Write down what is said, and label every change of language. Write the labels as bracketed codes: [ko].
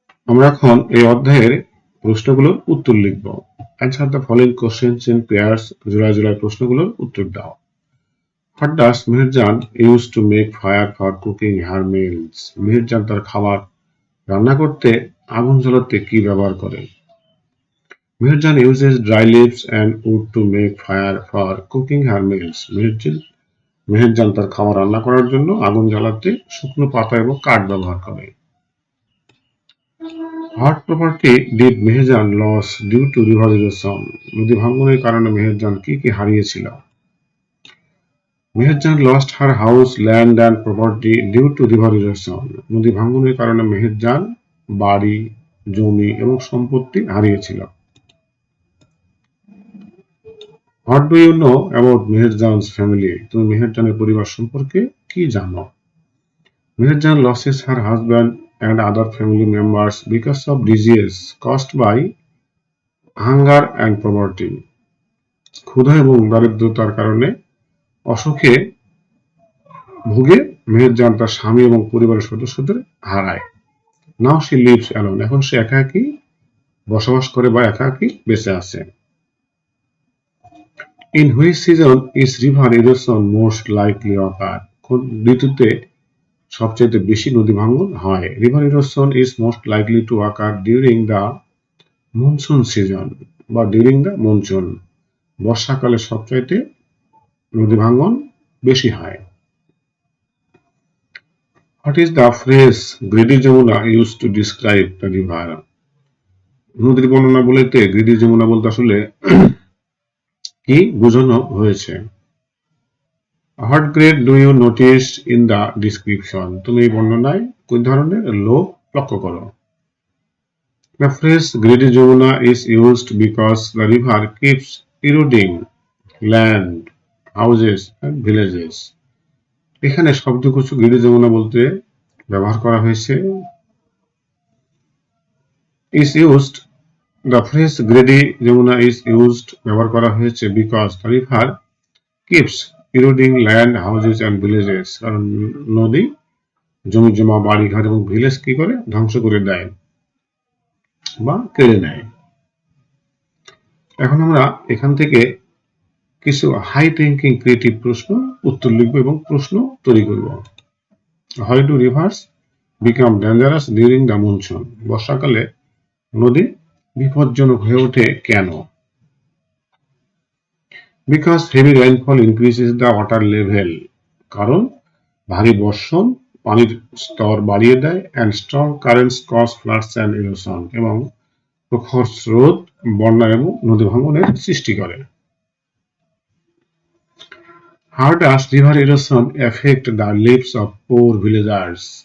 [bn] আমরা এখন এই অধ্যায়ের প্রশ্নগুলোর উত্তর লিখব। [en] answer the following questions in pairs, [bn] জোড়ায় জোড়ায় প্রশ্নগুলোর উত্তর দাও। [en] What does Meherjan use to make fire for cooking her meals? [bn] Meherjaan তার খাবার রান্না করতে আগুন জ্বালাতে কি ব্যবহার করে? [en] Meherjan uses dry leaves and wood to make fire for cooking her meals. [bn] Meherjaan তার খাবার রান্না করার জন্য আগুন জ্বালাতে শুকনো পাতা এবং কাঠ ব্যবহার করে। [en] What property did Meherjan lose due to river erosion? [bn] নদী ভাঙ্গনের কারণে মেহেরজান কি কি হারিয়েছিল? [en] Meherjan lost her house, land and property due to river erosion. [bn] নদী ভাঙ্গনের কারণে মেহেরজান বাড়ি, জমি এবং সম্পত্তি হারিয়েছিল। [en] What do you know about Meherjan's family? [bn] তুমি মেহেরজানের পরিবার সম্পর্কে কি জানো? [en] Meherjan loses her husband and other family members because of disease caused by hunger and poverty. [bn] ক্ষুধা এবং দারিদ্রতার কারণে অসুখে ভুগে মেহেরজান তার স্বামী এবং পরিবারের সদস্যদের হারায়। [en] Now she lives alone. [bn] এখন সে একাকী বসবাস করে বা একাকী বেঁচে আছে। [en] In which season is river erosion most likely occur? [bn] কোন ঋতুতে সবচেয়ে বেশি নদী ভাঙ্গন হয়? [en] River erosion is most likely to occur during the monsoon season বা during the monsoon. [bn] বর্ষাকালে সবচাইতে নদী ভাঙ্গন বেশি হয়। [en] What is the phrase greedy Jamuna used to describe the river? [bn] নদীর বর্ণনা বলতে [en] greedy Jamuna [bn] বলতে আসলে কি বোঝানো হয়েছে? [en] What grade do you notice in the description? [bn] তুমি এই বর্ণনায় কোন ধরনের লোভ লক্ষ্য করো? [en] The phrase greedy Jamuna is used because the river keeps eroding land, houses and villages. [bn] এখানে শব্দগুচ্ছ [en] greedy Jamuna [bn] বলতে ব্যবহার করা হয়েছে [en] is used. The phrase greedy Jamuna is used [bn] ব্যবহার করা হয়েছে [en] because the river keeps eroding land, houses and villages. [bn] কারণ নদী জমি জমা বাড়ি ঘর এবং ভিলেজ কি করে ধ্বংস করে দেয় বা কেড়ে নেয়। এখন আমরা এখান থেকে কিছু হাই থিঙ্কিং ক্রিয়েটিভ প্রশ্ন উত্তর লিখব এবং প্রশ্ন তৈরি করব। [en] Why do rivers become dangerous during the monsoon? [bn] বর্ষাকালে নদী বিপজ্জনক হয়ে ওঠে কেন? [en] Because heavy rainfall increases the water level. [bn] কারণ ভারী বর্ষণ পানির স্তর বাড়িয়ে দেয় [en] and strong currents cause floods and erosion [bn] এবং প্রখর স্রোত বন্যা এবং নদী ভাঙনের সৃষ্টি করে। [en] How does river erosion affect the lives of poor villagers?